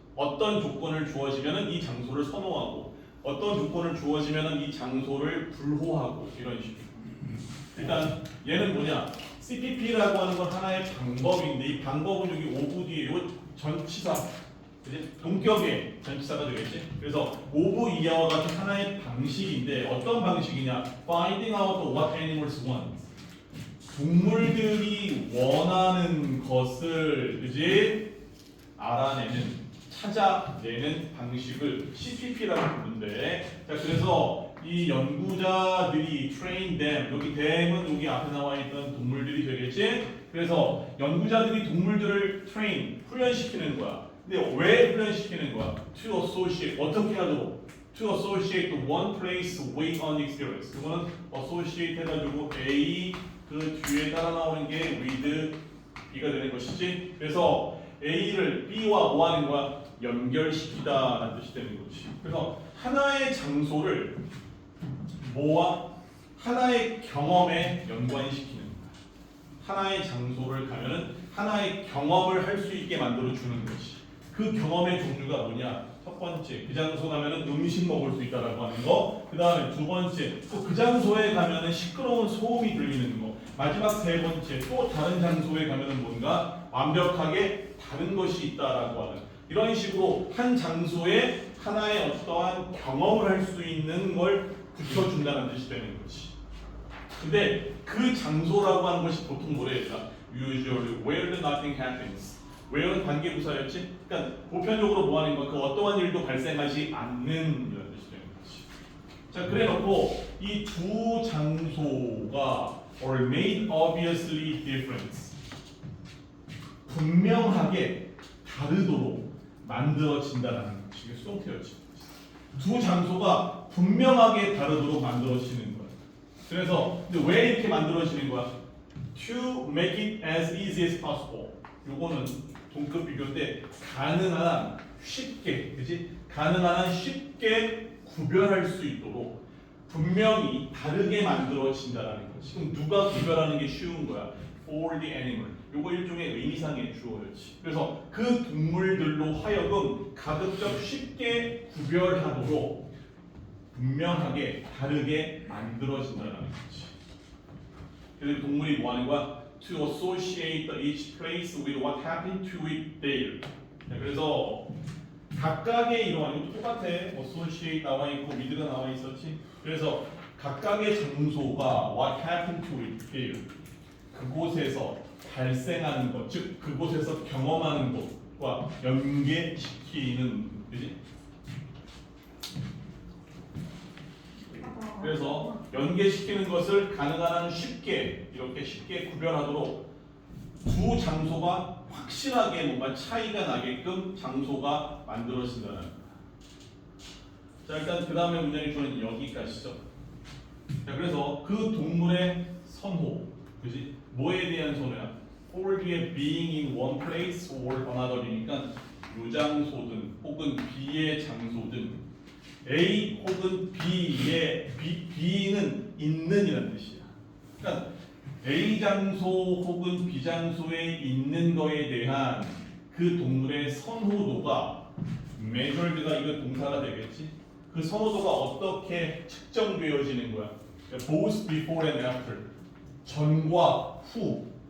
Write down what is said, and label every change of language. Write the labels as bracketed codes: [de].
[ko] 어떤 조건을 주어지면은 이 장소를 선호하고 어떤 조건을 주어지면은 이 장소를 불호하고 이런 식으로. 일단 얘는 뭐냐? CPP라고 하는 건 하나의 방법인데 이 방법은 여기 오브 뒤에 요 전치사, 그지? 동격의 전치사가 되겠지. 그래서 오브 이하와 같은 하나의 방식인데 어떤 방식이냐? [en] Finding out what animals want. [ko] 동물들이 원하는 것을 그지? 알아내는 찾아내는 방식을 CPP라고 부르는데, 자 그래서 이 연구자들이 [en] train them, [ko] 여기 them은 여기 앞에 나와 있던 동물들이 되겠지. 그래서 연구자들이 동물들을 train, 훈련시키는 거야. 근데 왜 훈련시키는 거야? [en] To associate, [ko] 어떻게 하도록? To associate the one place with an experience. 이거는 associate 해가지고 A 그 뒤에 따라 나오는 게 with B가 되는 것이지. 그래서 A를 B와 뭐 하는 거야? 연결시키다라는 뜻이 되는 거지. 그래서 하나의 장소를 뭐와 하나의 경험에 연관시키는 거야. 하나의 장소를 가면은 하나의 경험을 할 수 있게 만들어 주는 거지. 그 경험의 종류가 뭐냐? 첫 번째, 그 장소 가면은 음식 먹을 수 있다라고 하는 거. 그 다음에 두 번째, 또 그 장소에 가면은 시끄러운 소음이 들리는 거. 마지막 세 번째, 또 다른 장소에 가면은 뭔가 완벽하게 다른 것이 있다라고 하는 이런 식으로 한 장소에 하나의 어떠한 경험을 할 수 있는 걸 붙여준다는 뜻이 되는 거지. 근데 그 장소라고 하는 것이 보통 뭐라 해야 되나? [en] Usually where nothing happens. [ko] where는 관계부사였지. 그러니까 보편적으로 뭐 하는 거? 그 어떠한 일도 발생하지 않는 이런 뜻이 되는 거지. 자, 그래놓고 이 두 장소가 [en] are made obviously different. [ko] 분명하게 다르도록 만들어진다라는 것이 이게 수동태였지. 두 장소가 분명하게 다르도록 만들어지는 거야. 그래서 근데 왜 이렇게 만들어지는 거야? [en] To make it as easy as possible. [ko] 요거는 동급 비교인데 가능한 쉽게, 그지? 가능한 쉽게 구별할 수 있도록 분명히 다르게 만들어진다라는 거지. 그럼 누가 구별하는 게 쉬운 거야? [en] For the animal. [ko] 요거 일종의 의미상의 주어였지. 그래서 그 동물들로 하여금 가급적 쉽게 구별하도록 분명하게 다르게 만들어진다는 거지. 그래서 동물이 뭐 하는 거야? [en] To associate each place with what happened to it there. [ko] 그래서 각각의 이런 이것도 똑같아. associate 나와 있고 with가 나와 있었지. 그래서 각각의 장소가 [en] what happened to it there. [ko] 그곳에서 발생하는 것, 즉 그곳에서 경험하는 것과 연계시키는, 그지? 그래서 연계시키는 것을 가능한 한 쉽게 이렇게 쉽게 구별하도록 두 장소가 확실하게 뭔가 차이가 나게끔 장소가 만들어진다는 거야. 자, 일단 그 다음에 문장의 주어는 여기까지죠. 자, 그래서 그 동물의 선호, 그지? 뭐에 대한 선호야? [en] For the being in one place or another [ko] 이니까 유장소든 혹은 B의 장소든 A 혹은 B의 B는 있는이라는 뜻이야. 그러니까 A 장소 혹은 B 장소에 있는 거에 대한 그 동물의 선호도가 measured가 이거 동사가 되겠지. 그 선호도가 어떻게 측정되어지는 거야? [en] Both before and after. [ko] 전과 후.